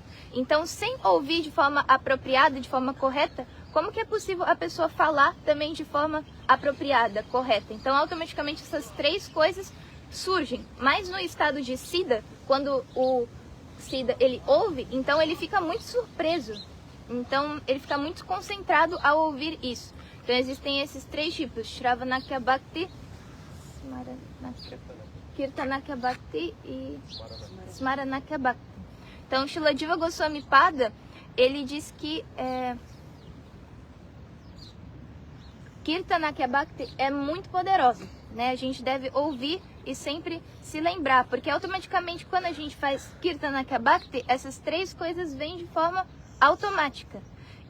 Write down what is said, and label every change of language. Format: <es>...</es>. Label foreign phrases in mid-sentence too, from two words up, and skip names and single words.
<pt>Então, sem ouvir de forma apropriada, de forma correta, como que é possível a pessoa falar também de forma apropriada, correta? Então, automaticamente, essas três coisas surgem. Mas no estado de Siddha, quando o Siddha ele ouve, então ele fica muito surpreso. Então, ele fica muito concentrado ao ouvir isso. Então, existem esses três tipos:</pt> <sa>Shravanakya Bhakti, Kirtanakya Bhakti e Smaranakya Bhakti.</sa> <pt>Então, Srila Jiva Goswami Pada, ele diz que</pt> <sa>Kirtanakya Bhakti</sa> <pt>é muito poderosa, né? A gente deve ouvir e sempre se lembrar, porque automaticamente quando a gente faz</pt> <sa>Kirtanakya Bhakti,</sa> <pt>essas três coisas vêm de forma automática.</pt>